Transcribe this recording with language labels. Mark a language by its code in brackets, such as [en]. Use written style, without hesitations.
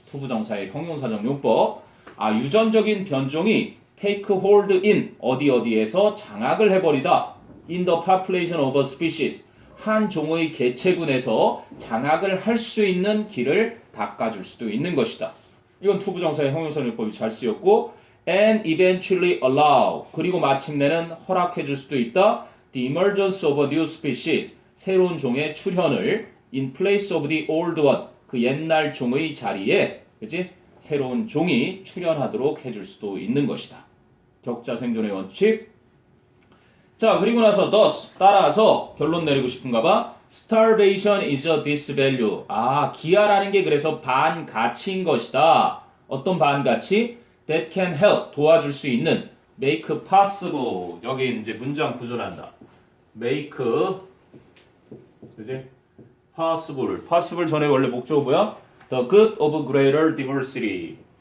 [ko] 투부정사의 형용사적 용법 유전적인 변종이 [en] take hold in [ko] 어디에서 장악을 해버리다 [en] in the population of a species [ko] 한 종의 개체군에서 장악을 할 수 있는 길을 닦아줄 수도 있는 것이다. 이건 투부정사의 형용사 용법이 잘 쓰였고 [en] and eventually allow [ko] 그리고 마침내는 허락해줄 수도 있다. [en] The emergence of a new species [ko] 새로운 종의 출현을 [en] in place of the old one [ko] 그 옛날 종의 자리에 그치? 새로운 종이 출현하도록 해줄 수도 있는 것이다. 적자 생존의 원칙. 자 그리고 나서 [en] thus [ko] 따라서 결론 내리고 싶은가 봐. [en] Starvation is a disvalue. [ko] 기아라는 게 그래서 반가치인 것이다. 어떤 반가치? [en] That can help [ko] 도와줄 수 있는 [en] make possible [ko] 여기 이제 문장 구조란다. make 그지? possible 전에 원래 목적어 뭐야? [en] The good of greater diversity.